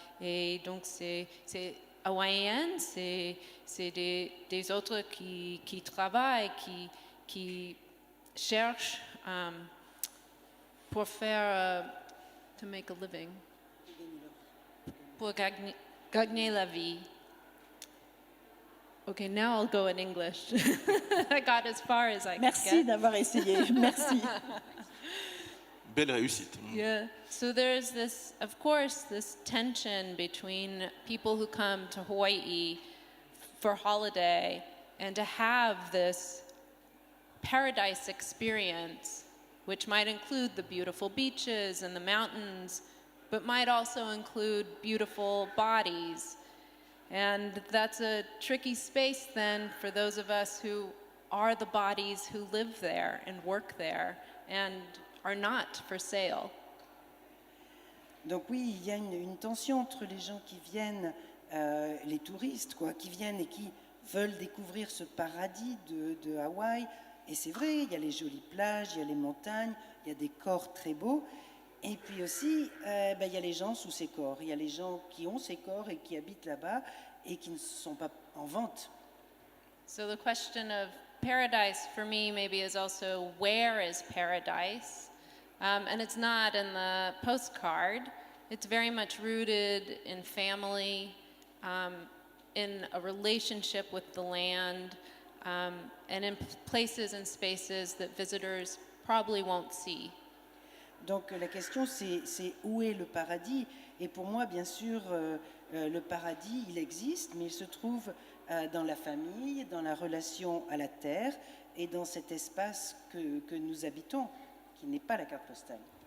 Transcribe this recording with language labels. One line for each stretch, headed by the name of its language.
French: Et donc c'est hawaïen, c'est des autres qui travaillent, qui cherchent pour faire,
English: to make a living,
French: pour gagner la vie.
English: Okay, now I'll go in English. I got as far as I could
French: Merci
English: get.
French: d'avoir essayé. Merci. Belle réussite.
English: Yeah. So there's this, of course, this tension between people who come to Hawaii for holiday and to have this paradise experience, which might include the beautiful beaches and the mountains, but might also include beautiful bodies. And that's a tricky space then for those of us who are the bodies who live there and work there and are not for sale.
French: Donc oui, il y a une tension entre les gens qui viennent, les touristes, quoi, qui viennent et qui veulent découvrir ce paradis de Hawaï. Et c'est vrai, il y a les jolies plages, il y a les montagnes, il y a des corps très beaux. Et puis aussi, il y a les gens sous ces corps. Il y a les gens qui ont ces corps et qui habitent là-bas et qui ne sont pas en vente.
English: So the question of paradise for me maybe is also, where is paradise? And it's not in the postcard. It's very much rooted in family, in a relationship with the land, and in places and spaces that visitors probably won't see.
French: Donc la question, c'est où est le paradis? Et pour moi, bien sûr, le paradis, il existe, mais il se trouve dans la famille, dans la relation à la terre et dans cet espace que nous habitons, qui n'est pas la carte postale.